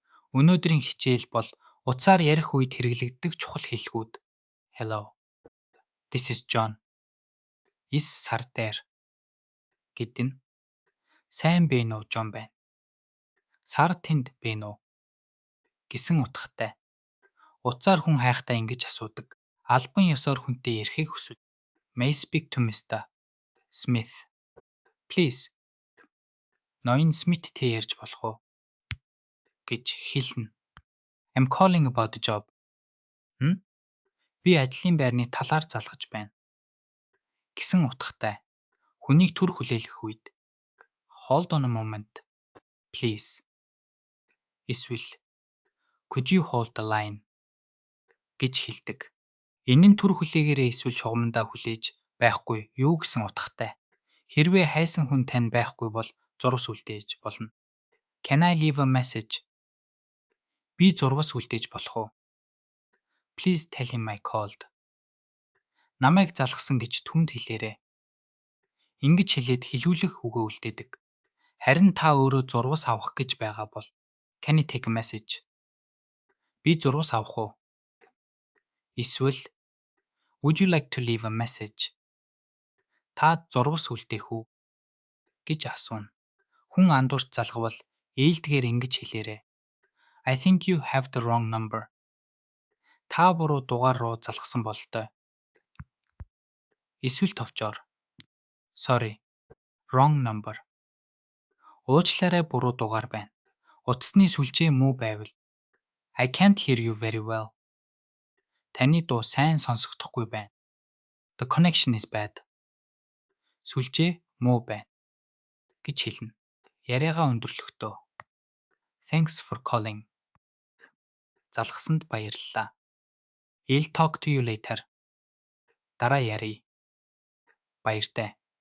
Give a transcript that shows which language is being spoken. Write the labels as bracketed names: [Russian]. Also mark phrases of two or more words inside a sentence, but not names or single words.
[Mongolian] Өнөөдрийн хичээл бол утсаар ярих үед хэрэглэгддэг чухал хэллэгүүд. [English] Hello. This is John. Is [Mongolian] сар дээр гэд нь сайн бэ нөө John байна. Сар тэнд бэ нөө гэсэн утгатай. Утсаар хүн хайхтаа ингэж асуудаг. Албан ёсоор хүнтэй ярихыг хүсвэл. [English] May I speak to Mr. Smith? Please. [Mongolian] Ноён Смиттэй ярьж болох уу? гэж хэлнэ. [English] I'm calling about a job. [Mongolian] Би ажлын байрны талаар залгаж байна. Гэсэн утгатай. Хүнийг төр хүлээлгэх үед [English] hold on a moment, please. Эсвэл could you hold the line [Mongolian] гэж хэлдэг. Энэ нь төр хүлээгээрээ эсвэл шугамдаа хүлээж байхгүй юу гэсэн утгатай. Хэрвээ хайсан хүн тань байхгүй бол зурвас үлдээж болно. [English] Can I leave a message? [Mongolian] Би зурвас үлдээж болох уу? [English] Please tell him I called. [Mongolian] Намайг залгасан гэж түнд хэлээрэй. Ингэж хэлээд хэлүүлэх үгөө үлдээдэг. Харин та өөрөө зурвас авах гэж байгаа бол [English] can I take a message? [Mongolian] Би зурвас авах уу? Эсвэл [English] would you like to leave a message? [Mongolian] Та зурвас үлдээх үү гэж асууна. Хүн андуурч залгавал ээлдгээр ингэж хэлээрэй. [English] I think you have the wrong number. [Mongolian] Та буруу дугаар руу залгасан бололтой. Эсвэл товчоор [English] sorry, wrong number. [Mongolian] Уучлаарай буруу дугаар байна. Утасны сүлжээ муу байвал [English] I can't hear you very well. [Mongolian] Таны дуу сайн сонсогдохгүй байна. [English] The connection is bad. [Mongolian] Сүлжээ муу байна гэж хэлнэ. Яриагаа өндөрлөхдөө [English] Thanks for calling. [Mongolian] Залгасанд баярлалаа. [English] I'll talk to you later. [Mongolian] Дараа ярий. Баяртай.